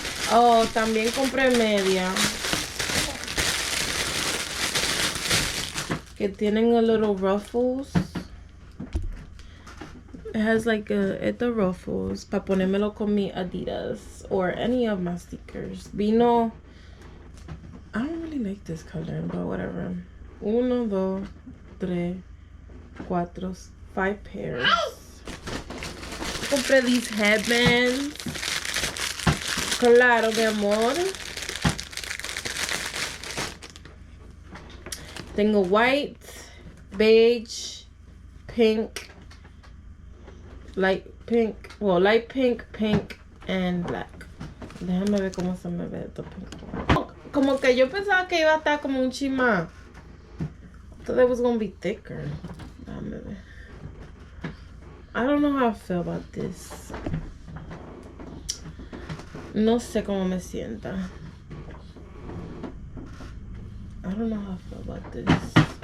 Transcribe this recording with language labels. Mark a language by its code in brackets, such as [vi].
[es] Oh, también compré media. Que tienen [en] a little ruffles. It has like the ruffles. [es] Para ponérmelo con mi Adidas. [en] Or any of my stickers. Vino... I don't really like this color, but whatever. 1, 2, 3, 4, 5 pairs. [es] Compré [en] these headbands. [es] Claro, mi amor. Tengo [en] white, beige, pink, light pink, well, light pink, pink, and black. [es] Déjame ver cómo se me ve esto pink. Como que yo pensaba que iba a estar como un chima. [en] I thought it was gonna be thicker. [es] Déjame ver. [en] I don't know how I feel about this. [es] No sé cómo me sienta. [en] I don't know how I feel about this.